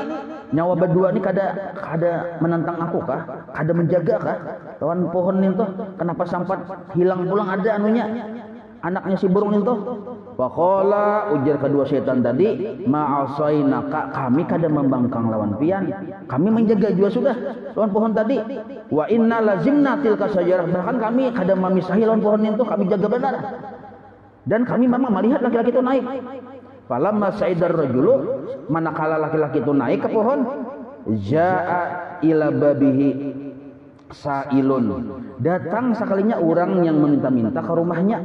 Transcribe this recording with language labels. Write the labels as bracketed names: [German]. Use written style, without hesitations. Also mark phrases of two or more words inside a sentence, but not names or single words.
[Banjar] Nyawa berdua ini kada menentang aku kah? Kada menjaga kah? Lawan pohon itu kenapa sampai hilang pulang ada anunya? Anaknya si burung itu. Faqala, ujar kedua setan tadi, "Ma'asainaka, kami kada membangkang lawan pian. Kami menjaga juga sudah lawan pohon tadi. [Arabic] وإنا لازمنا تلك الشجرة, [Banjar] bahkan kami kada memisahi lawan pohon itu, kami jaga benar. Dan kami memang melihat laki-laki itu naik. [Arabic] فلما صعد الرجل, [Banjar] manakala laki-laki itu naik ke pohon, [Arabic] جاء إلى بابه سائل, [Banjar] datang sekalinya orang yang meminta-minta ke rumahnya.